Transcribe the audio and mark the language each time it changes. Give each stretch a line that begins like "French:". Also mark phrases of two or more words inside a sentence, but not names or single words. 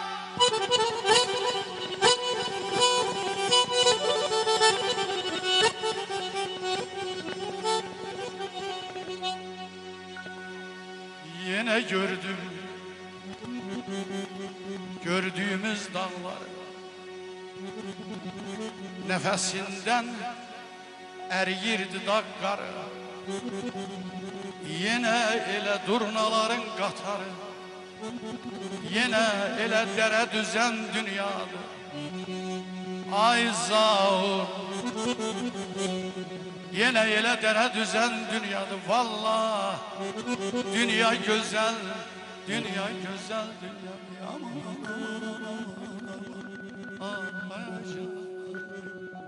Azerbaijani: Yine gördüm gördüğümüz dağları, nefesinden eriyirdi dağ qarı. Yine elə durnaların qatarı, yine elə dərə düzən dünyadır. Ay zavur, yine elə dərə düzən dünyadır.
Turkish: Vallahi dünya güzel, dünya güzel, dünya aman.